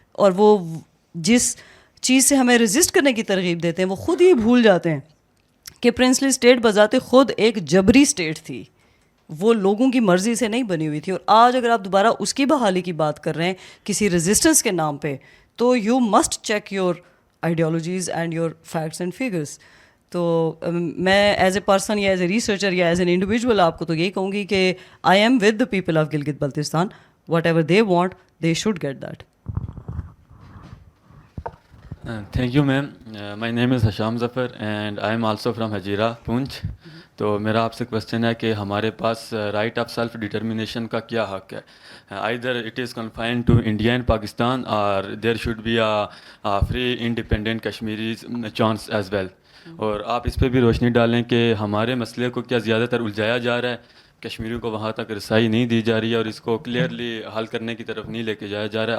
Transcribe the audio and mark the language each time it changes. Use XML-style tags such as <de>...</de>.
<ur>اور وہ جس چیز سے ہمیں رزسٹ کرنے کی ترغیب دیتے ہیں وہ خود ہی بھول جاتے ہیں کہ پرنسلی اسٹیٹ بذات خود ایک جبری اسٹیٹ تھی, وہ لوگوں کی مرضی سے نہیں بنی ہوئی تھی. اور آج اگر آپ دوبارہ اس کی بحالی کی بات کر رہے ہیں کسی ریزسٹنس کے نام پہ, تو</ur> <en>You must check your ideologies and your facts and figures. تو میں as a person یا as a researcher یا as an individual</en> <ur>آپ کو تو یہی کہوں گی کہ</ur> <en>I am with the people of Gilgit Baltistan, whatever they want they should get that. Thank you, ma'am. My name is Hasham Zafar and I am also from Hajira, Poonch.</en> <ur>تو میرا آپ سے کوشچن ہے کہ ہمارے پاس رائٹ آف سیلف ڈٹرمنیشن کا کیا حق ہے؟</ur> <en>Either it is confined to India and Pakistan اور there should be a free independent Kashmiri chance as well.</en> <ur>اور آپ اس پہ بھی روشنی ڈالیں کہ ہمارے مسئلے کو کیا زیادہ تر الجھایا جا رہا ہے، کشمیریوں کو وہاں تک رسائی نہیں دی جا رہی ہے اور اس کو کلیئرلی حل کرنے کی طرف نہیں لے کے جایا جا رہا ہے.</ur>